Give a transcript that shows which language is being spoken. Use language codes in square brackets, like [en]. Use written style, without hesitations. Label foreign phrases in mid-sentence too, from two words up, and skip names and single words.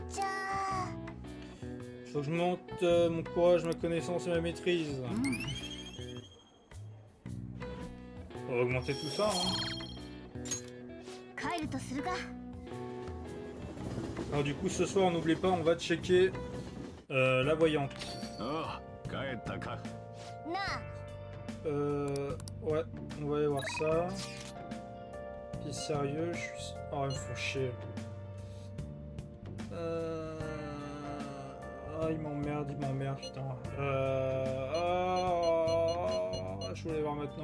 [fr] Faut que je monte mon courage, ma connaissance et ma maîtrise. On va augmenter tout ça, hein. Alors du coup, ce soir, n'oubliez pas, on va checker la voyante. [ja] ああ帰ったか [fr] Ouais, on va aller voir ça. Puis sérieux, je suis... Oh, ils me font chier. Ah, il m'emmerde, putain. Je voulais voir maintenant.